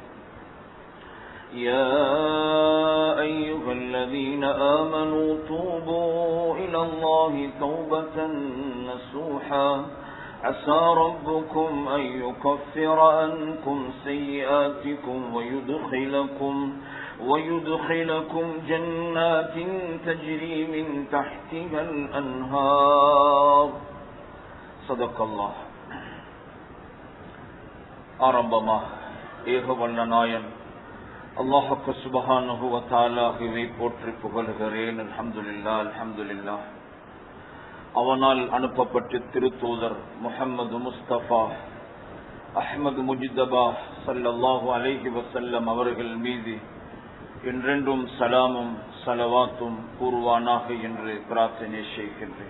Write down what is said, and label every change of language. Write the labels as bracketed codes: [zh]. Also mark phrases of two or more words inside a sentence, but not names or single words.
[ar] يا أيها الذين آمنوا توبوا إلى الله توبة نصوحا عسى ربكم أن يكفر عنكم سيئاتكم ويدخلكم جنات تجري من تحتها الأنهار صدق الله. [ta] ஆரம்பமா ஏகவல்ல நாயன் அல்லாஹ் [ar] سبحانه وتعالى [ta] போற்றி புகழ்கிறேன். [ar] الحمد لله الحمد لله. [ta] அவனால் அனுப்பப்பட்ட திருத்தூதர் முஹம்மது முஸ்தபா அஹ்மது முஜ்தபா [ar] صلى الله عليه وسلم [ta] அவர்கள் மீது என்றென்றும் சலாமும் ஸலவாத்தும் கூறுவானாக என்று பிரார்த்தனை செய்கின்றேன்.